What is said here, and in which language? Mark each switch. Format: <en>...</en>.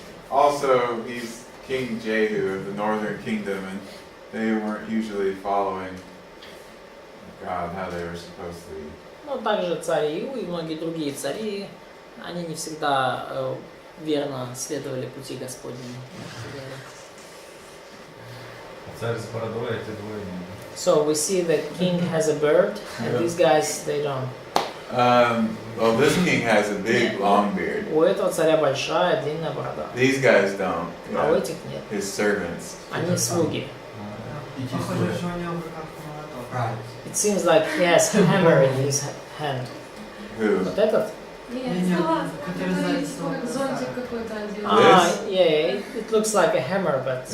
<en>Also, he's King Jehu of the northern kingdom, and they weren't usually following God how they were supposed to be.</en> <ru>Но также царь Иу и многие другие цари, они не всегда верно следовали пути Господнему. Царь с бородой, а те двое нет.</ru> <en>So we see that king has a bird, and these guys they don't. Well, this king has a big, long beard.</en> <ru>У этого царя большая длинная борода,</ru> <en>These guys don't.</en> <ru>а у</ru> <en>Yeah.</en> <ru>этих нет.</ru> <en>His servants.</en> <ru>Они слуги. Похоже, что у него в руках молоток. Правильно.</ru> <en>It seems like he has a hammer in his hand. Who?</en> <ru>Вот этот? Нет, который как зонтик какой-то один.</ru> <en>Yeah, it looks like a hammer, but it's</en>